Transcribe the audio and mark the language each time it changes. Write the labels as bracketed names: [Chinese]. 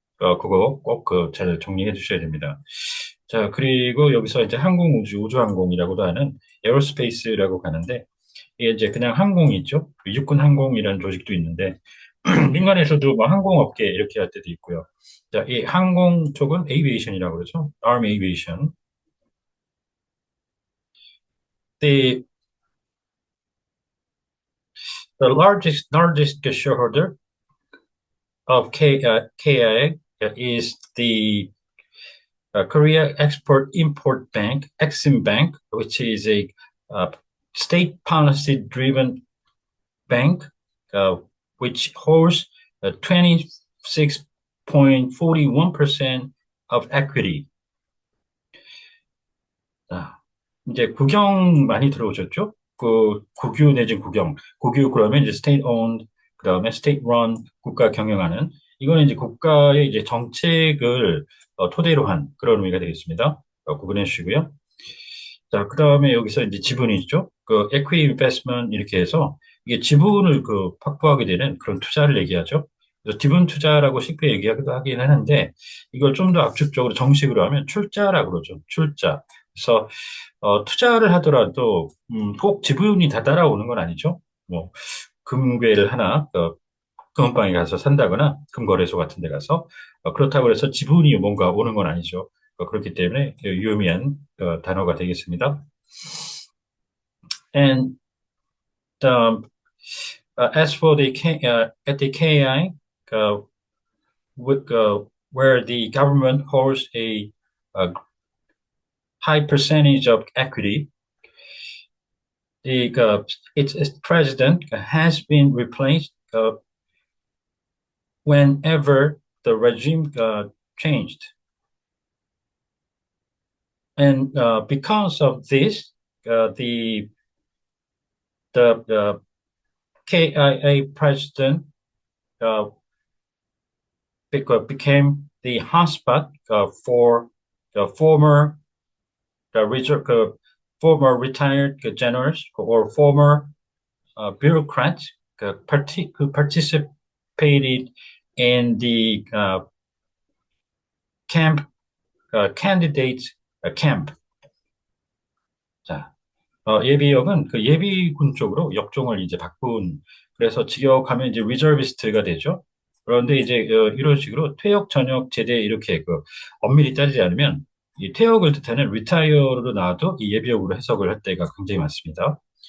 [Korean] 그거 꼭 잘 정리해 주셔야 됩니다. 자, 그리고 여기서 이제 우주항공이라고도 하는 에어로스페이스라고 가는데 이게 이제 그냥 항공이 있죠. 육군 항공이라는 조직도 있는데 민간에서도 뭐 항공업계 이렇게 할 때도 있고요. 자, 이 항공 쪽은 aviation이라고 그러죠. [English] Army Aviation. The the largest shareholder of KIA is the Korea Export Import Bank, Exim Bank, which is a uh, state policy driven bank, uh, which holds 26.41% of equity. [Korean] 아, 이제 국영 많이 들어오셨죠? 그 국유 내진 국영. 국유 그러면 이제 state owned, 그다음에 state run, 국가 경영하는 이거는 이제 국가의 이제 정책을 토대로 한 그런 의미가 되겠습니다. 구분해 주시고요. 자, 그다음에 여기서 이제 지분이 있죠. 그 equity investment 이렇게 해서 이게 지분을 그 확보하게 되는 그런 투자를 얘기하죠. 그래서 지분 투자라고 쉽게 얘기하기도 하긴 하는데 이걸 좀 더 압축적으로 정식으로 하면 출자라고 그러죠. 출자. 그래서 투자를 하더라도 꼭 지분이 다 따라오는 건 아니죠. 뭐 금괴를 하나 금은방에 가서 산다거나 금거래소 같은 데 가서 그렇다고 해서 지분이 뭔가 오는 건 아니죠. 그렇기 때문에 유의미한 단어가 되겠습니다. [English] And um, as for the at the KI, uh, with, where the government holds a high percentage of equity, the its president has been replaced whenever the regime changed. And because of this, the the KIA president uh, became the hotspot for the former retired generals or former bureaucrats who participated in the candidates camp. [Korean] 자, 예비역은 그 예비군 쪽으로 역종을 이제 바꾼, 그래서 직역하면 이제 리저비스트가 되죠. 그런데 이제 이런 식으로 퇴역, 전역, 제대 이렇게 엄밀히 따지지 않으면 이 퇴역을 뜻하는 리타이어로 나와도 이 예비역으로 해석을 할 때가 굉장히 많습니다.